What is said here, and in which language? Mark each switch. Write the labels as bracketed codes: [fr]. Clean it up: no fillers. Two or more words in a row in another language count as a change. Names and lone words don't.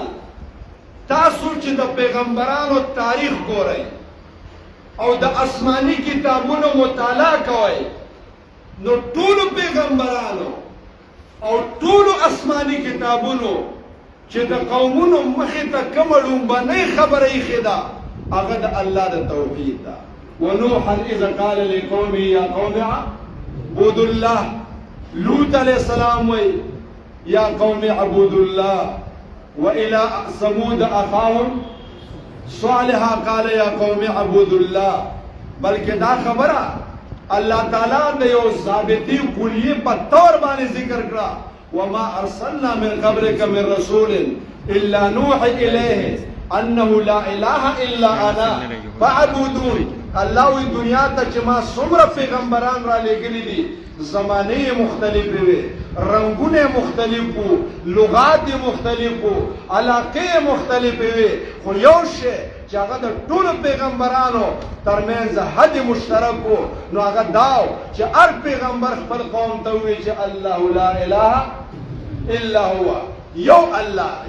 [ps] تاسو چې د پیغمبرانو تاریخ ګورئ او د آسماني کتابونو مطالعه کوئ، نو ټولو پیغمبرانو او ټولو آسماني کتابونو چې د قومونو مخې ته کومه لومبنۍ خبره ایښې ده هغه د الله د توحید ده. [ar] ونوحا اذ قال لقومه یا قوم اعبدوا الله. لوط علیہ السلام وی یا قوم اعبدوا الله. وإلى ثمود أخاهم صالحا قال يا قوم اعبدوا الله. [ps] بلکې دا خبره الله تعالی د یو ثابتې کلیې په طور باندې ذکر کړه. [ar] وما أرسلنا من قبلك من رسول إلا نوحي إليه أنه لا إله إلا أنا فاعبدون. [ps] الله وی دنیا ته چې ما څومره پیغمبران را لېږلي دي، زمانې مختلفې وې، رنګونه مختلف وو، لغات مختلف وو، علاقې مختلفې وې، خو یو شی چې هغه د ټولو پیغمبرانو ترمنځ حد مشترک وو، نو هغه دا و چې هر پیغمبر خپل قوم ته ووایي چې الله [ar] لا اله الا هو، [ps] یو الله دی.